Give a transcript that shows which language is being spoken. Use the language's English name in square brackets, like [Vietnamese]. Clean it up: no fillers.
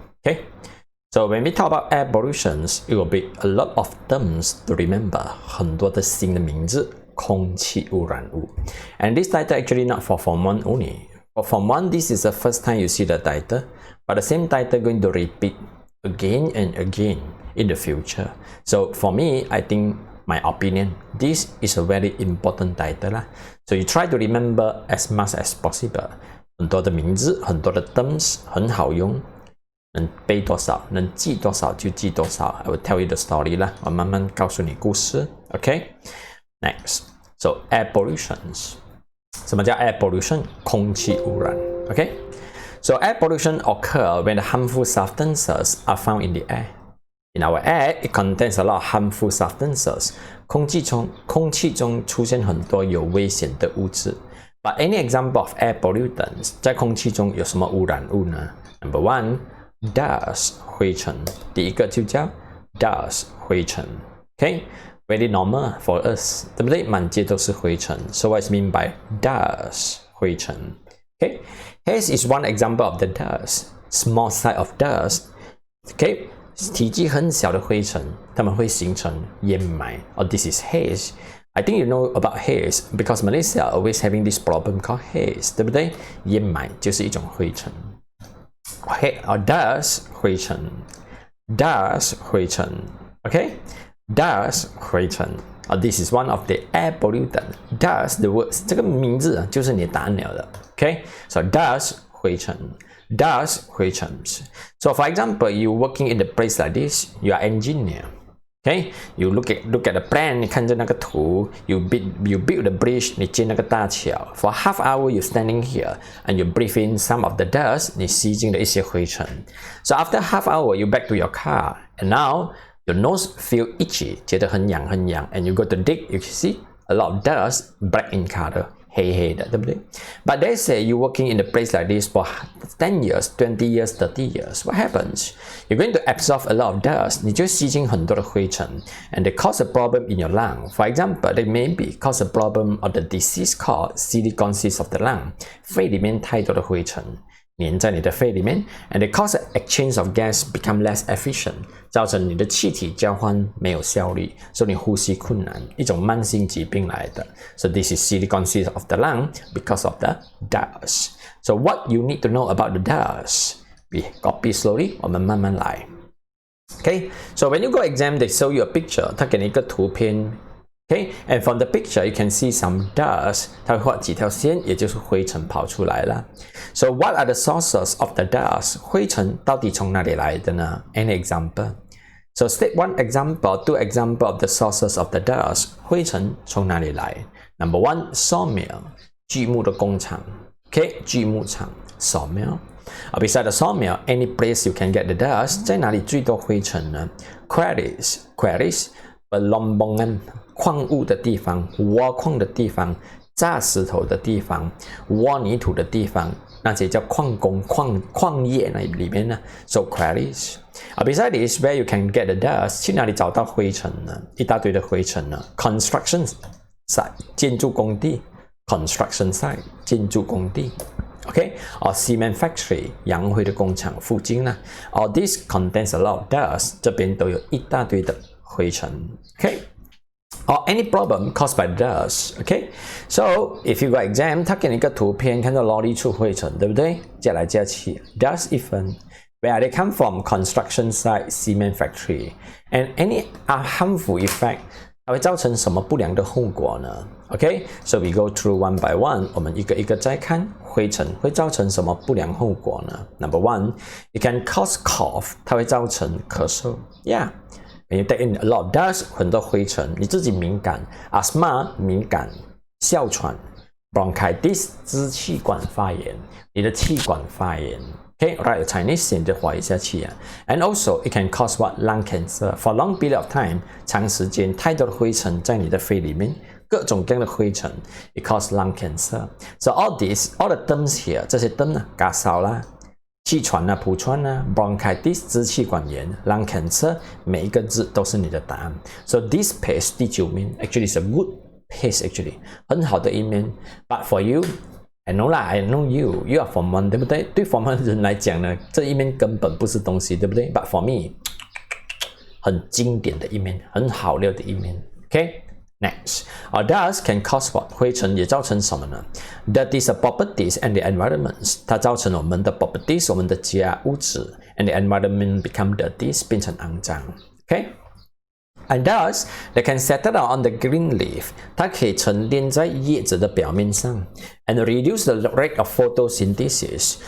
[English] Okay, so when we talk about air pollutions, it will be a lot of terms to remember. [Chinese] 很多的新的名字，空气污染物。 [English] And this title actually not for Form 1 only. For Form 1, this is the first time you see the title, but the same title going to repeat again and again in the future. So for me, I think my opinion, this is a very important title lah. So you try to remember as much as possible. [Chinese] 很多的名字，很多的 terms 很好用，能背多少，能记多少就记多少。 [English] I will tell you the story 啦， [Chinese] 我慢慢告诉你故事。 [English] Okay, next. So air pollutions. [Chinese] 什么叫 [English] air pollution？ [Chinese] 空气污染。 [English] Okay, so air pollution occur when the harmful substances are found in the air. In our air, it contains a lot of harmful substances. [Chinese] 空气中出现很多有危险的物质。 [English] But any example of air pollutants? [Chinese] 在空气中有什么污染物呢 [English] ？Number one, dust 灰尘。 [Chinese] 第一个就叫 dust 灰尘。 [English] Okay, very normal for us， [Chinese] 对不对？满街都是灰尘。 [English] So what is mean by dust 灰尘 ？Okay, haze is one example of the dust. Small size of dust. Okay. [Chinese] 体积很小的灰尘，它们会形成烟霾。 [English] This is haze. I think you know about haze because Malaysia always having this problem called haze， [Chinese] 对不对？烟霾就是一种灰尘。 [English] Dust 灰尘 ，dust 灰尘 ，OK， dust 灰尘。 This is one of the air pollutant. Dust the words [Chinese] 这个名字就是你答案了的。 [English] OK，so dust 灰尘。 Dust 灰尘。 So for example, you working in a place like this, you are engineer. Okay, you look at the plan, [Chinese] 你看着那个图 [English] you build the bridge, [Chinese] 你建那个大桥 [English] For half hour, you standing here and you breathe in some of the dust, [Chinese] 你吸进了一些灰尘 [English] So after half hour, you back to your car and now your nose feel itchy, [Chinese] 觉得很痒很痒 [English] and you go to dig, you can see a lot of dust, black in color. [Chinese] 黑黑的，对不对 [English] But they say you working in a place like this for 10 years, 20 years, 30 years. What happens? You're going to absorb a lot of dust. [Chinese] 你就吸进很多的灰尘 [English] and they cause a problem in your lung. For example, they maybe cause a problem of the disease called silicosis of the lung. [Chinese] 肺里面太多的灰尘粘在你的肺里面 [English] and they cause the exchange of gas become less efficient. [Chinese] 造成你的气体交换没有效率，所以你呼吸困难，一种慢性疾病来的。 [English] So this is silicosis of the lung because of the dust. So what you need to know about the dust? We copy slowly， [Chinese] 我们慢慢来。 [English] Okay, so when you go exam, they show you a picture， [Chinese] 他给你一个图片。 [English] Okay, and from the picture you can see some dust. [Chinese] 它会画几条线，也就是灰尘跑出来了。 [English] So what are the sources of the dust? [Chinese] 灰尘到底从哪里来的呢 [English] ？Any example? So step 1 example, 2 example of the sources of the dust. [Chinese] 灰尘从哪里来 ？ [English] Number 1, sawmill. [Chinese] 锯木的工厂。 [English] Okay, 锯木厂 sawmill. Beside the sawmill, any place you can get the dust. [Chinese] 在哪里最多灰尘呢 ？Quarries, pelombongan. 矿物的地方，挖矿的地方，炸石头的地方，挖泥土的地方，那些叫矿工、矿业那里面呢 ，so quarries. [English] Besides this, where you can get the dust? [Chinese] 去哪里找到灰尘呢？一大堆的灰尘呢 ？Construction site 建筑工地 ，construction site 建筑工地 ，OK？ [English] or cement factory [Chinese] 洋灰的工厂附近呢 [English] ？All this contains a lot of dust. [Chinese] 这边都有一大堆的灰尘 ，OK？ [English] Or any problem caused by dust, okay? So if you got exam, [Chinese] 他给你一个图片，看到 lorry 出灰尘，对不对？加来加去 [English] ，dust effect. Where they come from? Construction site, cement factory, and any harmful effect. [Chinese] 它会造成什么不良的后果呢 ？Okay? [English] So we go through one by one. [Chinese] 我们一个一个再看，灰尘会造成什么不良后果呢 ？ [English] Number one, it can cause cough. [Chinese] 它会造成咳嗽 ， [English] Yeah.When you take in a lot of dust, [Chinese] 很多灰尘，你自己敏感 ，asthma 敏感，哮喘 ，bronchitis 支气管发炎，你的气管发炎。 [English] Okay, write a Chinese [Chinese] 先就画一下去啊。 [English] And also, it can cause what lung cancer for long period of time， [Chinese] 长时间太多的灰尘在你的肺里面，各种各样的灰尘 [English] ，it cause lung cancer. So all the terms here， [Chinese] 这些 term 呢，加少啦。气喘啊、痼疮啊、bronchitis 支气管炎、lung cancer， 每一个字都是你的答案。 [English] So this page 第9面 actually is a good pace actually [Chinese] 很好的一面 [English] ，but for you I know 啦 ，I know you are Form 1，对不对？ [Chinese] 对 Form 1的人来讲呢，这一面根本不是东西，对不对 ？ [English] But for me， [Chinese] 很经典的一面，很好料的一面。 [English] OK，next， dust can cause what？ [Chinese] 灰尘也造成什么呢 ？ [English] That is the properties and the environments， [Chinese] 它造成我们的 properties， 我们的家物质 ， [English] and the environment become dirty， [Chinese] 变成肮脏。 [English] OK。And dust that can settle down on the green leaf， [Chinese] 它可以沉淀在叶子的表面上 [English] ，and reduce the rate of photosynthesis.